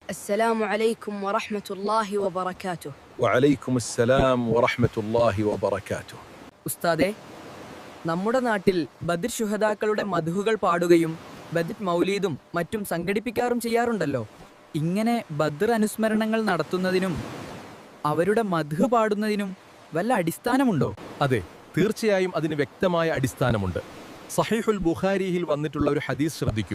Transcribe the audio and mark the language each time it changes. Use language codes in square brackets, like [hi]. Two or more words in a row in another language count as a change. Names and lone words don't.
[ar] السلام عليكم ورحمة الله وبركاته. وعليكم السلام ورحمة الله وبركاته. [ml] ഉസ്താദെ, നമ്മുടെ നാട്ടിൽ ബദ്ർ ശുഹദാക്കളുടെ മദ്ഹുകൾ പാടുകയും ബദ്ർ മൗലീദും മറ്റും സംഘടിപ്പിക്കാറും ചെയ്യാറുണ്ടല്ലോ. ഇങ്ങനെ ബദ്ർ അനുസ്മരണങ്ങൾ നടത്തുന്നതിനും അവരുടെ മദ്ഹ് പാടുന്നതിനും വല്ല അടിസ്ഥാനമുണ്ടോ? അതെ, തീർച്ചയായും അതിന് വ്യക്തമായ അടിസ്ഥാനമുണ്ട്. സഹീഹുൽ ബുഖാരിയിൽ വന്നിട്ടുള്ള ഒരു ഹദീസ് ശ്രദ്ധിക്കൂ.